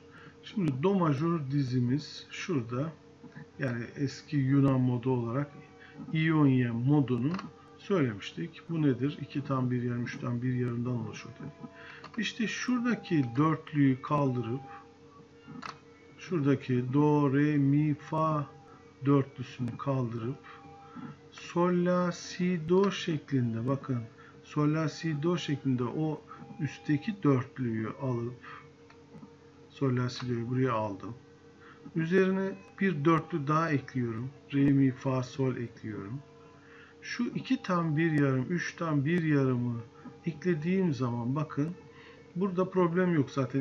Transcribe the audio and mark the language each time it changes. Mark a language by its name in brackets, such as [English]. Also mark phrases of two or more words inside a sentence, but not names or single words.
[Turkish] Şimdi do majör dizimiz şurada, yani eski Yunan modu olarak İonya modunu söylemiştik. Bu nedir? 2 tam bir yarım, 3 tam bir yarımdan oluşur dedik. İşte şuradaki dörtlüyü kaldırıp şuradaki do, re, mi, fa dörtlüsünü kaldırıp sol, la, si, do şeklinde, bakın sol, la, si, do şeklinde o üstteki dörtlüyü alıp sol, la, si, do'yu buraya aldım. Üzerine bir dörtlü daha ekliyorum. Re, mi, fa, sol ekliyorum. Şu 2 tam bir yarım, 3 tam bir yarımı eklediğim zaman bakın burada problem yok zaten.